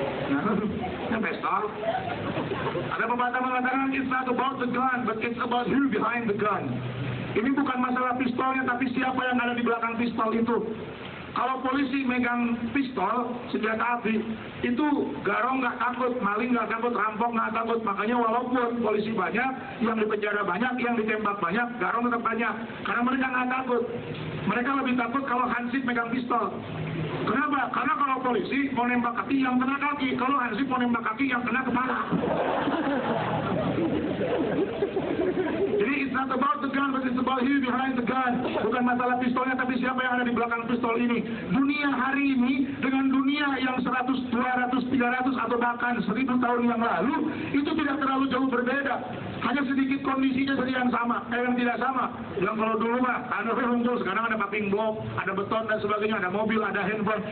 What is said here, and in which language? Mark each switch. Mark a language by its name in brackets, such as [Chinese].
[Indonesian] Nah, pistol. Ada pepatah mengatakan [English] it's not about the gun, but it's about who behind the gun. [Indonesian] Ini bukan masalah pistolnya, tapi siapa yang ada di belakang pistol itu. Kalau polisi megang pistol, senjata api, itu garong nggak takut, maling nggak takut, rampok nggak takut. Makanya walaupun polisi banyak, yang di penjara banyak, yang ditembak banyak, garong tetap banyak. Karena mereka nggak takut. Mereka lebih takut kalau Hansip megang pistol. Kenapa? Karena kalau polisi mau nembak kaki, yang kena kaki. Kalau Hansip mau nembak kaki, yang kena kepala. Jadi [English] it's not about the gun, but it's about you behind the gun. [Indonesian] Bukan masalah pistolnya, tapi siapa yang ada di belakang pistol ini. Dunia hari ini dengan dunia yang 100, 200, 300 atau bahkan 1000 tahun yang lalu itu tidak terlalu jauh berbeda. Hanya sedikit kondisinya saja yang sama, yang tidak sama. Yang kalau dulu mah ada rumpul, sekarang ada paving block, ada beton dan sebagainya, ada mobil, ada handphone.